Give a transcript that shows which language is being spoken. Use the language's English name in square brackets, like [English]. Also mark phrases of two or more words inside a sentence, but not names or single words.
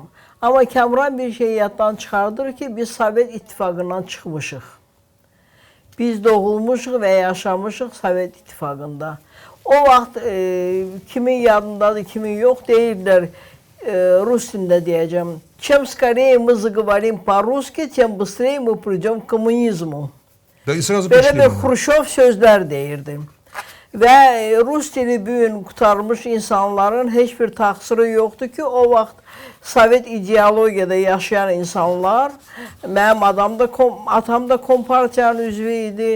[Azerbaijani] Amma Kamran bir şey yaddan çıxardır ki, biz Sovet İttifaqından çıxmışıq. Biz doğulmuşuq və yaşamışıq Sovet İttifaqında. O vaxt kimin yadındadır, kimin yox deyirlər, Rus dilində deyəcəm. [Russian] Чем скорее мы заговорим по-русски, тем быстрее мы придем к коммунизму. [Azerbaijani] Belə bir Xruşov sözlər deyirdi. Və Rus dili bugün qutarmış insanların heç bir təqsiri yoxdur ki, o vaxt Sovet ideologiyada yaşayan insanlar, mənim atam da Kompartiyanın üzvü idi.